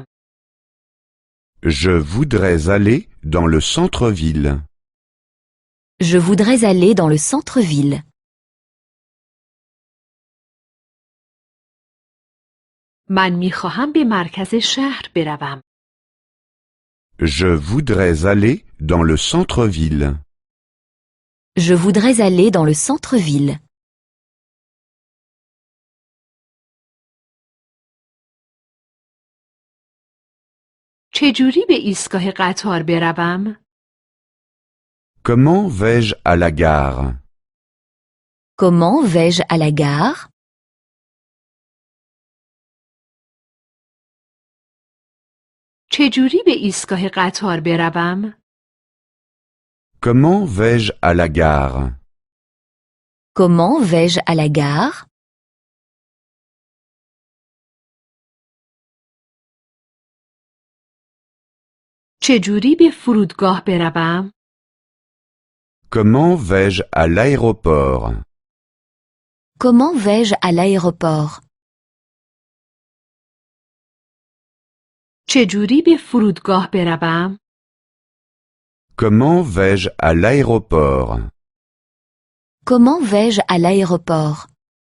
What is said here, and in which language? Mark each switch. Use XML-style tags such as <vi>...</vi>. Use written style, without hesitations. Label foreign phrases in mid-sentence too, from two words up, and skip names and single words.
<fr>Je voudrais aller dans le centre-ville. Je voudrais aller dans le centre-ville.</fr> <fa>من میخواهم به مرکز شهر بروم.</fa> <fr>Je voudrais aller dans le centre-ville. Je voudrais aller dans le centre-ville.</fr> <fa>چجوری به ایستگاه قطار بروم؟</fa> <fr>Comment vais-je à la gare? Comment vais-je à la gare?</fr> <fa>چجوری به ایستگاه قطار بروم؟</fa> <fr>Comment vais-je à la gare? Comment vais-je à la gare?</fr> <fa>چجوری به فرودگاه بروم؟</fa> <fr>Comment vais-je à l'aéroport? Comment vais-je à l'aéroport?</fr> <fa>چجوری به فرودگاه بروم؟</fa> <fr>Comment vais-je à l'aéroport? Comment vais-je à l'aéroport?</fr>